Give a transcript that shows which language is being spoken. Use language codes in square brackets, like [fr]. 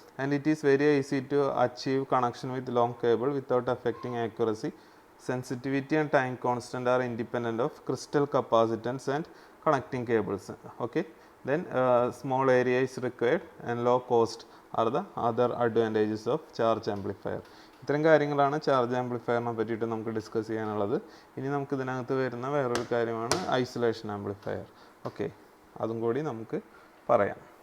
[en] And it is very easy to achieve connection with long cable without effecting accuracy. sensitivity and time constant are independent of crystal capacitance and connecting cables. Okay, then small area is required and low cost are the other advantages of charge amplifier. [ml] ഇത്രയും കാര്യങ്ങളാണ് charge ആംപ്ലിഫയറിനെ പറ്റിയിട്ട് നമുക്ക് discuss ചെയ്യാനുള്ളത്. ഇനി നമുക്ക് ഇതിനകത്ത് വരുന്ന വേറൊരു കാര്യമാണ് ഐസൊലേഷൻ ആംപ്ലിഫയർ. ഓക്കെ, അതും കൂടി നമുക്ക് പറയാം.